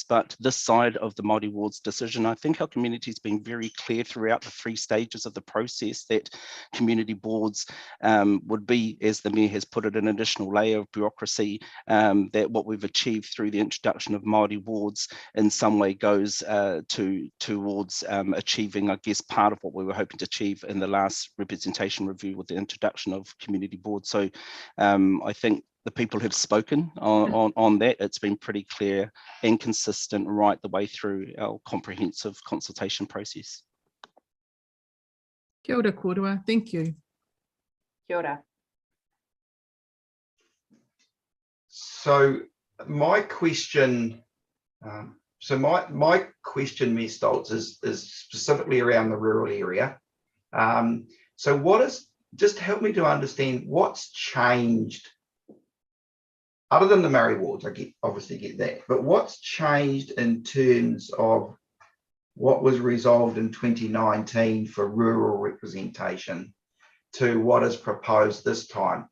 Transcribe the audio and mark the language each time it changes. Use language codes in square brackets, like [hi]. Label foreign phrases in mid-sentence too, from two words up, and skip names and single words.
[en] But this side of the Māori wards decision, I think our community's been very clear throughout the 3 stages of the process that community boards would be, as the Mayor has put it, an additional layer of bureaucracy, that what we've achieved through the introduction of Māori wards in some way goes towards achieving, I guess, part of what we were hoping to achieve in the last representation review with the introduction of community boards. So I think the people have spoken on that. It's been pretty clear and consistent right the way through our comprehensive consultation process. [mi] Kia ora kōrua, [en] thank you. [mi] Kia ora. [en] So my question, my question, Ms. Stoltz, is specifically around the rural area. So what is, just help me to understand what's changed, other than the Māori wards, obviously get that, but what's changed in terms of what was resolved in 2019 for rural representation to what is proposed this time?